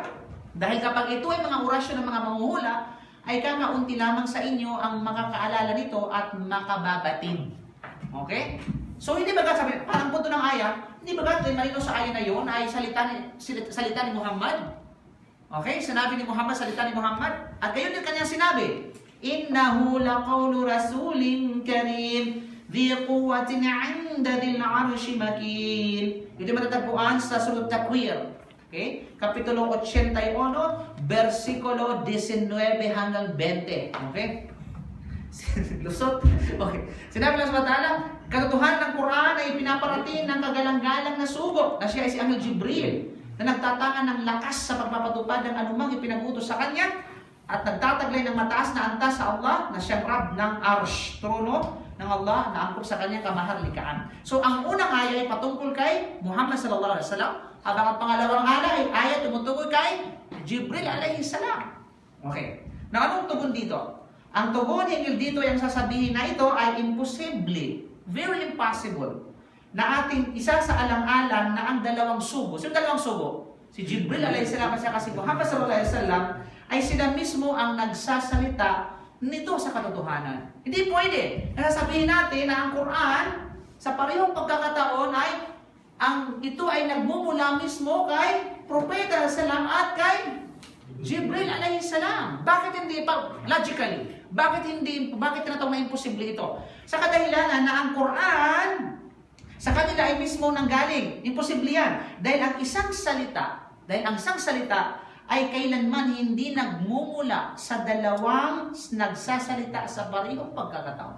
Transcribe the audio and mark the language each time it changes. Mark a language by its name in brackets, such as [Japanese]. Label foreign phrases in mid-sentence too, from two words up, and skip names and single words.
[Filipino] Dahil kapag ito ay mga orasyon ng mga manghuhula, ay kakaunti lamang sa inyo ang makakaalala nito at makababatid. Okay? So hindi ba sabi, parang punto ng aya, hindi ba malino sa aya na yun ay salita ni Muhammad? Okay? Sinabi ni Muhammad, salita ni Muhammad. At gayon din kanyang sinabi, [Arabic] إنه لقول رسول كريم ذي قوة عند ذي العرش مكين. [Filipino] Ito matatagpuan sa Surah Takwir. Okay? Kapitulo 81, versikulo 19 hanggang 20. Okay? Lusot. Okay. Sinabi ng Allah, katotohanan ng Quran ay pinaparating ng kagalang-galang na sugo na siya ay si Anghel Jibril na nagtatangan ng lakas sa pagpapatupad ng anumang ipinag-utos sa kanya at nagtataglay ng mataas na antas sa Allah na siyang Rab ng Arsh, trono ng Allah na angkop sa kanyang kamaharlikaan. So ang unang aya ay patungkol kay Muhammad [Arabic] صلى الله عليه وسلم, [Filipino] habang ang pangalawang aya tumutukoy kay Jibril [Arabic] عليه السلام. [Filipino] Okay. Na anong tugon dito? Ang tugon hinggil dito yung sasabihin na ito ay imposible, [English] very impossible, [Filipino] na ating isa sa alang-alang na ang dalawang sugo. Sino dalawang sugo? Si Jibril [Arabic] عليه السلام [Filipino] at si Muhammad [Arabic] صلى الله عليه وسلم [Filipino] ay sila mismo ang nagsasalita nito sa katotohanan. Hindi pwede. Nasasabihin natin na ang Quran sa parehong pagkakataon ay ito ay nagmumula mismo kay Propeta sallam at kay Jibril [Arabic] عليه السلام. [Filipino] Bakit hindi pa logically? Bakit tinatawag na imposible ito? Sa kadahilanan na ang Quran sa kanila ay mismo nanggaling. Imposible yan. Dahil ang isang salita ay kailanman hindi nagmumula sa dalawang nagsasalita sa parehong pagkakataon.